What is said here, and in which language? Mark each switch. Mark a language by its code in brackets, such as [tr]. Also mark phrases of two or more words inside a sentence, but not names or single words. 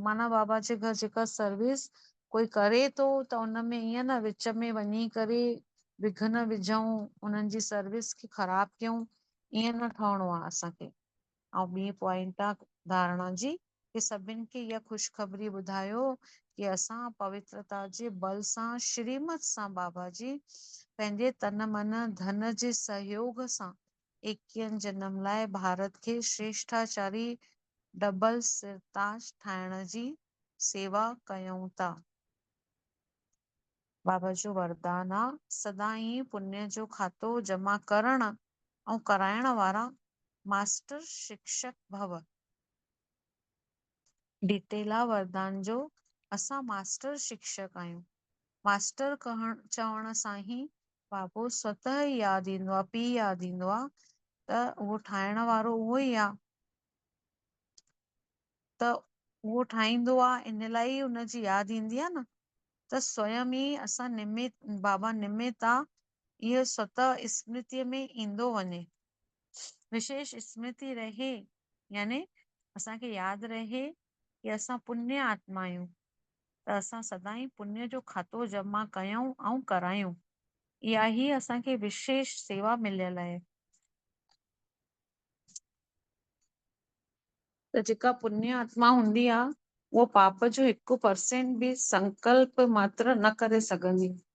[sd] माना बाबा जे घर जेका सर्विस कोई करे थो त उनमें ईअं न विच में वञी करे विघन विझूं, उन्हनि जी सर्विस खे ख़राब कयूं, ईअं न ठहणो आहे असांखे। ऐं ॿी पॉइंट आहे धारणा जी कि सभिनि खे इहा ख़ुशख़बरी ॿुधायो कि असां पवित्रता जे बल सां श्रीमत सां बाबा जी पंहिंजे तन मन धन जे सहयोग सां 21 जन्म लाइ भारत खे श्रेष्ठाचारी डबल सिरताज ठाहिण जी सेवा कयूं था। बाबा जो वरदान आहे सदाई पुण्य जो खातो जमा करण ऐं कराइण वारा मास्टर शिक्षक भव। डिटेल आहे वरदान जो, असां मास्टर शिक्षक आहियूं। मास्टर चवण सां ई बाबो स्वतः ई यादि ईंदो आहे, पीउ यादि ईंदो आहे त उहो ठाहिण वारो उहो ई आहे। त उहो ठाहींदो आहे, इन लाइ ई उनजी यादि ईंदी आहे न। त स्वयं ई असां निमित, बाबा निमित आहे, इहो स्वतः स्मृतिअ में ईंदो वञे। विशेष स्मृति रहे यानी असांखे यादि रहे कि असां पुण्य आत्मा आहियूं। त असां सदाई पुण्य जो खातो जमा कयूं ऐं करायूं। इहा ई असांखे विशेष सेवा मिलियल आहे। त जेका पुण्य आत्मा हूंदी आहे उहो पाप जो 1% बि संकल्प मात्र न करे सघंदी।